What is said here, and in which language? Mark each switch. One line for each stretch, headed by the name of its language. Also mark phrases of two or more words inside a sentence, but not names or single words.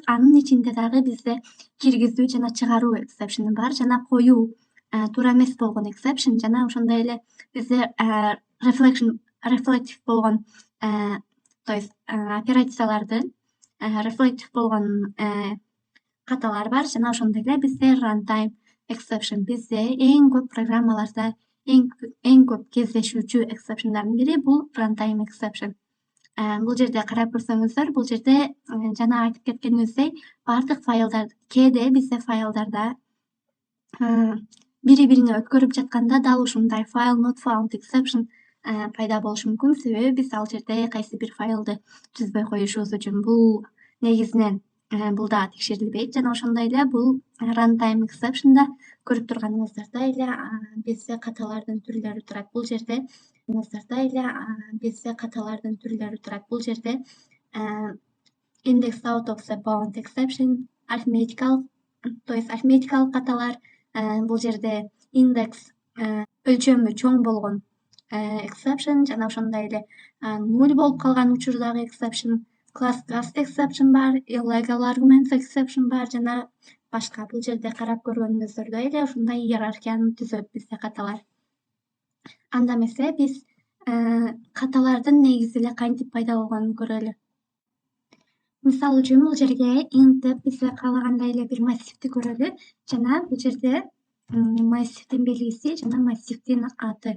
Kyrgyz: Анын ичинде дагы бизде киргизүү жана чыгаруу exception бар жана коюу туура эмес болгон exception жана ошондой эле бизде reflective болгон
Russian: то есть
Kyrgyz: операциялардын reflective болгон каталар бар жана ошондой эле бизде
English: runtime exception.
Kyrgyz: Бизде эң көп программаларда эң көп кездешүүчү exceptionдардын бири бул
English: runtime exception.
Kyrgyz: Бул жерде карап көрсөңүздөр, бул жерде жана айтып кеткенибиздей бардык файлдар кээде бизде файлдарда бири-бирине өткөрүп жатканда дал ушундай
English: file not found exception
Kyrgyz: пайда болушу мүмкүн. Себеби биз ал жерде кайсы бир файлды түзбөй коюшубуз үчүн бул негизинен бул дагы текшерилбейт жана ошондой эле бул
English: runtime exceptionда
Kyrgyz: көрүп турганыңыздардай эле бизде каталардын түрлөрү турат. Бул жерде Бул жерде
English: index out of the bound exception, arithmetical,
Russian: то есть
Kyrgyz: арифметикалык каталар, бул жерде индекс өлчөмү чоң болгон exception жана ошондой эле нуль болуп калган учурдагы exception,
English: class cast exception
Kyrgyz: бар,
English: illegal arguments exception
Kyrgyz: бар жана башка. Бул жерде карап көргөнүңүздөрдөй эле ушундай иерархияны түзөт бизде каталар. Анда эмесе биз каталардын негизи эле кантип пайда болгонун көрөлү. Мисал үчүн бул жерге int деп бизге каалагандай эле бир массивди көрөлү жана бул жерде массивдин белгиси жана массивдин аты.